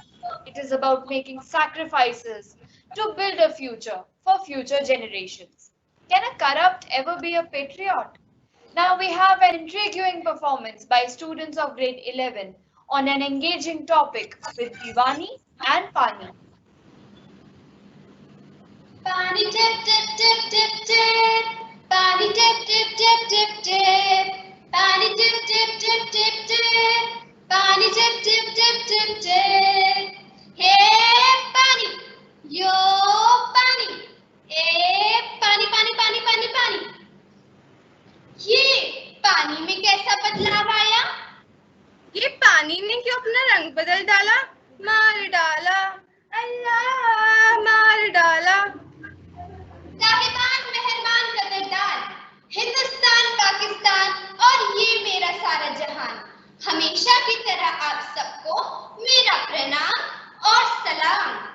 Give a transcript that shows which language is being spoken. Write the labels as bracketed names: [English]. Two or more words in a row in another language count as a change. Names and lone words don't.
[English] It is about making sacrifices to build a future for future generations. Can a corrupt ever be a patriot? Now we have an intriguing performance by students of grade 11 on an engaging topic with Divani and Pani. Pani tip tip tip tip tip. Pani tip tip tip tip tip. Pani tip tip tip tip tip. Pani tip tip tip tip tip. Hey Pani, yo Pani. Hey Pani Pani Pani Pani Pani. [Hindi] ये पानी में कैसा बदलाव आया? ये पानी ने क्यों अपना रंग बदल डाला? मार डाला, अल्लाह मार डाला। साहिबान मेहरबान कदरदान, हिंदुस्तान पाकिस्तान और ये मेरा सारा जहान, हमेशा की तरह आप सबको मेरा प्रणाम और सलाम।